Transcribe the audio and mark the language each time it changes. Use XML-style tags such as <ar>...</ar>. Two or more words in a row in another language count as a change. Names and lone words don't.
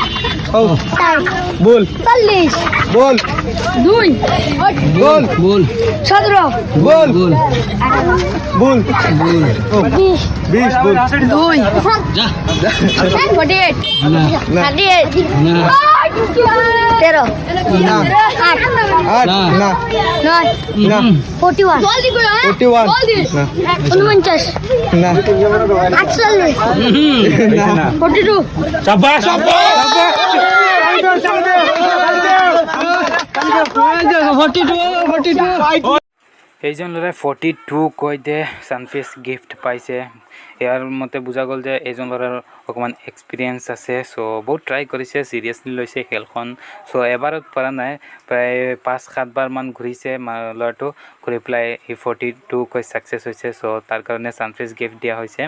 <hi>बोल 40 बोल बोल बोल बोल 17 बोल बोल बोल बोल 20 बोल 2 जा 48 ना 38 ना 13 ना 8 ना ना</hi> <as>41 ना 48 ना 42 शाबाश এইজন ল'ৰাই 42 কৈ দে</as> <en>surprise gift</en> <as>পাইছে। ইয়াৰ মতে বুজা গ'ল যে এইজন ল'ৰাৰ অকণমান এক্সপিৰিয়েঞ্চ আছে চ' বহুত ট্ৰাই কৰিছে চিৰিয়াছলি লৈছে খেলখন চ' এবাৰত পৰা নাই প্ৰায় 5-7 বাৰমান ঘূৰিছে ল'ৰাটো ঘূৰি পেলাই এই 42 কৈ ছাকচেছ হৈছে চ' তাৰ কাৰণে</as> <en>surprise gift</en> <as>দিয়া হৈছে।</as>